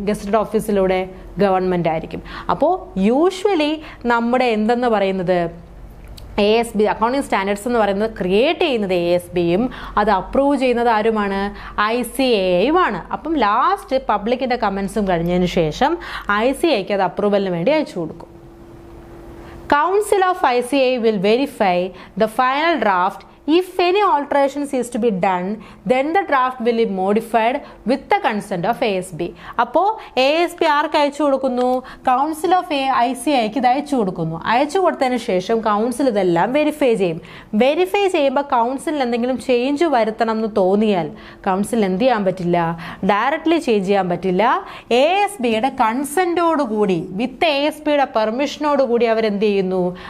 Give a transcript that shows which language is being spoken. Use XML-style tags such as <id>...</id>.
<ml>Gazetted ഓഫീസിലൂടെ government ആയിരിക്കും. അപ്പോൾ usually നമ്മുടെ എന്തെന്ന് പറയുന്നത്, ASB അക്കൗണ്ടിങ് സ്റ്റാൻഡേർഡ്സ് എന്ന് പറയുന്നത് ക്രിയേറ്റ് ചെയ്യുന്നത് ASBയും അത് അപ്രൂവ് ചെയ്യുന്നത് ആരുമാണ്? ICAIയുമാണ്. അപ്പം ലാസ്റ്റ് പബ്ലിക്കിൻ്റെ കമൻസും കഴിഞ്ഞതിന് ശേഷം ICAIക്ക് അത് അപ്രൂവലിന് വേണ്ടി അയച്ചു കൊടുക്കും.</ml> <en>Council of ICAI will verify the final draft If any alterations is to be done, then the draft will be modified with the consent of ASB.</en> <ml>അപ്പോൾ ASB ആർക്ക് അയച്ചു കൊടുക്കുന്നു? കൗൺസിൽ ഓഫ് ICIക്ക് ഇത് അയച്ചു കൊടുക്കുന്നു. അയച്ചു കൊടുത്തതിന് ശേഷം കൗൺസിൽ ഇതെല്ലാം വെരിഫൈ ചെയ്യും. വെരിഫൈ ചെയ്യുമ്പോൾ കൗൺസിലിൽ എന്തെങ്കിലും ചേഞ്ച് വരുത്തണം എന്ന് തോന്നിയാൽ കൗൺസിൽ എന്ത് ചെയ്യാൻ പറ്റില്ല? ഡയറക്റ്റ്ലി ചേഞ്ച് ചെയ്യാൻ പറ്റില്ല. ASBയുടെ കൺസെൻറ്റോടുകൂടി വിത്ത് ASBയുടെ പെർമിഷനോടുകൂടി അവരെന്ത് ചെയ്യുന്നു?</ml>